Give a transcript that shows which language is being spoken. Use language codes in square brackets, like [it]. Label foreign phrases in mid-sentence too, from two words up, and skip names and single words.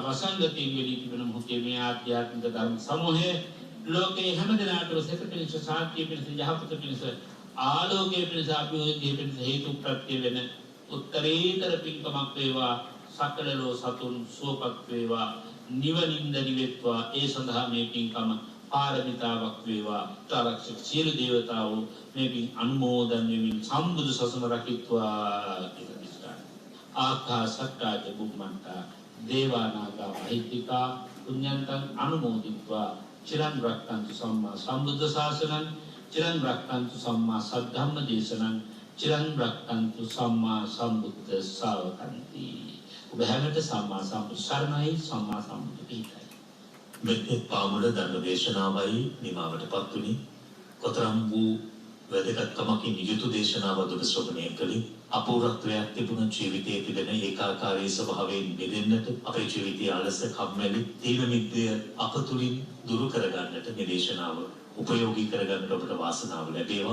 [si] වසංගතයෙන් වෙලී තිබෙන මොහොතේ මේ ආධ්‍යාත්මික ධර්ම සමූහය ලෝකේ හැම දිනකටම සැප පිණිස සාන්තිය පිණිස යහපත පිණිස ආලෝකයේ පිණිස අභිවෘද්ධිය පිණිස හේතු ප්‍රත්‍ය වෙන උත්තරීතර පින්කමක් වේවා සකල ලෝ සතුන් සුවපත් වේවා නිවනින්ද නිවෙත්වා ඒ සඳහා මේ පින්කම පාරමිතාවක් වේවා තරක්ෂක සියලු දේවතාවෝ මේ පින් අනුමෝදන් වෙමින් සම්බුදු සසුන රකිත්වා කියලා [pi] ආකාශට්ටාච බුම්මන්තා දේවානාගා මහිත්‍තිකා පුඤ්ඤන්තං අනුමෝදිත්වා චිරන් රක්ඛන්තු සම්මා සම්බුද්ධ ශාසනං චිරන් රක්ඛන්තු සම්මා සද්ධම්ම දේශනං චිරන් රක්ඛන්තු සම්මා සම්බුද්ධ ශාවකන්ති [si] ඔබ හැමත සම්මා සම්බුද්ධ සරණයි සම්මා සම්බුද්ධ පිහිටයි මෙත් පාමුල ධර්ම දේශනාවයි නිමාවටපත් වුණි කොතරම් වූ වැදගත්කමකින් යුතු දේශනාවක් ඔබ ශ්‍රවණය කළේ අපූර්වත්වයක් තිබුණ ජීවිතයේ තිබෙන ඒකාකාරී ස්වභාවයෙන් බෙදෙන්නට අපේ ජීවිතයේ අලස කම්මැලි තීන මිද්දය අප තුලින් දුරු කරගන්නට මේ දේශනාව උපයෝගී කරගන්නට ඔබට වාසනාව ලැබේවා.